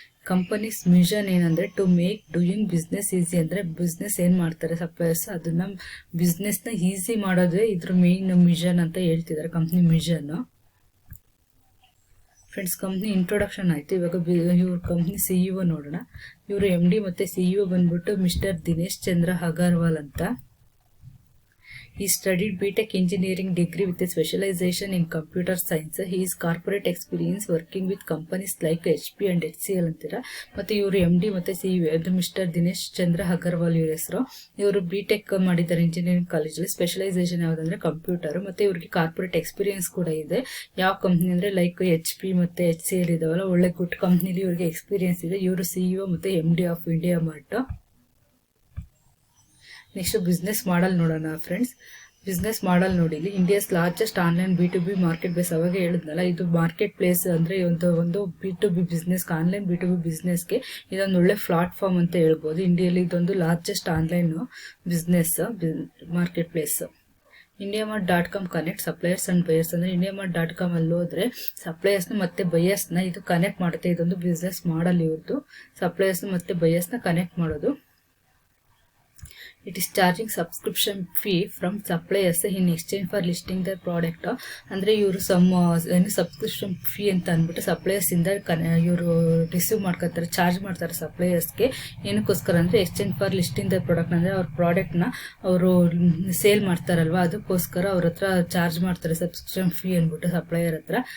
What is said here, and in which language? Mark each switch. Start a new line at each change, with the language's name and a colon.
Kannada: Companies mission ಏನಂದರೆ
English: to make doing business easy,
Kannada: ಅಂದರೆ business ಏನು ಮಾಡ್ತಾರೆ ಸಪ್ಲೈಯರ್ಸ್ ಅದನ್ನ ಬಿಸ್ನೆಸ್ನ ಈಸಿ ಮಾಡೋದೇ ಇದ್ರ ಮೇನ್ ಮಿಷನ್ ಅಂತ ಹೇಳ್ತಿದ್ದಾರೆ, company mission. Friends, company introduction ಆಯಿತು. ಇವಾಗ ಇವ್ರ ಕಂಪ್ನಿ CEO ನೋಡೋಣ. ಇವರು MD ಮತ್ತು CEO ಬಂದ್ಬಿಟ್ಟು ಮಿಸ್ಟರ್ ದಿನೇಶ್ ಚಂದ್ರ ಅಗರ್ವಾಲ್ ಅಂತ.
English: He studied BTech engineering degree with a specialization in computer science. His corporate experience working with companies like HP and HCL
Kannada: ಅಂತೀರ. ಮತ್ತು ಇವರು MD ಮತ್ತು CEO ಅದು ಮಿಸ್ಟರ್ ದಿನೇಶ್ ಚಂದ್ರ ಅಗರ್ವಾಲ್ ಇವ್ರ ಹೆಸರು. ಇವರು BTech ಮಾಡಿದ್ದಾರೆ ಇಂಜಿನಿಯರಿಂಗ್ ಕಾಲೇಜಲ್ಲಿ. ಸ್ಪೆಷಲೈಸೇಷನ್ ಯಾವುದಂದ್ರೆ ಕಂಪ್ಯೂಟರ್. ಮತ್ತು ಇವ್ರಿಗೆ ಕಾರ್ಪೊರೇಟ್ ಎಕ್ಸ್ಪೀರಿಯನ್ಸ್ ಕೂಡ ಇದೆ. ಯಾವ ಕಂಪ್ನಿ ಅಂದರೆ ಲೈಕ್ HP ಮತ್ತು HCL ಇದಾವಲ್ಲ, ಒಳ್ಳೆ ಗುಡ್ ಕಂಪ್ನಿಲಿ ಇವ್ರಿಗೆ ಎಕ್ಸ್ಪೀರಿಯನ್ಸ್ ಇದೆ. ಇವರು CEO ಮತ್ತು MD of India mart. Next business ಮಾಡಲ್ ನೋಡೋಣ ಫ್ರೆಂಡ್ಸ್. ಬಿಸ್ನೆಸ್ ಮಾಡಲ್ ನೋಡಿ,
English: India's largest online B2B market place.
Kannada: ಅವಾಗ ಹೇಳಿದ್ನಲ್ಲ, ಇದು ಮಾರ್ಕೆಟ್ ಪ್ಲೇಸ್ ಅಂದರೆ ಒಂದು B2B ಬಿಸ್ನೆಸ್, ಆನ್ಲೈನ್ B2B ಬಿಸ್ನೆಸ್ಗೆ ಇದೊಂದು ಒಳ್ಳೆ ಪ್ಲಾಟ್ಫಾರ್ಮ್ ಅಂತ ಹೇಳ್ಬೋದು. ಇಂಡಿಯಲ್ಲಿ ಇದೊಂದು largest online business market place. India mart .com
English: connect suppliers and buyers,
Kannada: ಅಂದರೆ ಇಂಡಿಯಾ ಮಾರ್ಟ್ .com ಅಲ್ಲಿ ಹೋದ್ರೆ ಸಪ್ಲೈಯರ್ಸ್ನ ಮತ್ತು ಬೈಯರ್ಸ್ನ ಇದು ಕನೆಕ್ಟ್ ಮಾಡುತ್ತೆ. ಇದೊಂದು ಬಿಸ್ನೆಸ್ ಮಾಡಲ್ ಇವ್ರದ್ದು, ಸಪ್ಲೈಯರ್ಸ್ನ ಮತ್ತು ಬೈಯರ್ಸ್ನ ಕನೆಕ್ಟ್ ಮಾಡೋದು.
English: It is charging subscription fee from suppliers in exchange for listing their product.
Kannada: ಅಂದರೆ ಇವರು ಏನು ಸಬ್ಸ್ಕ್ರಿಪ್ಷನ್ ಫೀ ಅಂತ ಅಂದ್ಬಿಟ್ಟು ಸಪ್ಲೈಯರ್ಸಿಂದ ಇವರು ರಿಸೀವ್ ಮಾಡ್ಕೊತಾರೆ, ಚಾರ್ಜ್ ಮಾಡ್ತಾರೆ ಸಪ್ಲೈಯರ್ಸ್ಗೆ. ಏನಕ್ಕೋಸ್ಕರ ಅಂದರೆ
English: exchange for listing the product,
Kannada: ಅಂದರೆ ಅವ್ರ ಪ್ರಾಡಕ್ಟ್ನ ಅವರು ಸೇಲ್ ಮಾಡ್ತಾರಲ್ವ ಅದಕ್ಕೋಸ್ಕರ ಅವ್ರ ಹತ್ರ ಚಾರ್ಜ್ ಮಾಡ್ತಾರೆ ಸಬ್ಸ್ಕ್ರಿಪ್ಷನ್ ಫೀ ಅಂದ್ಬಿಟ್ಟು ಸಪ್ಲೈಯರ್ ಹತ್ರ.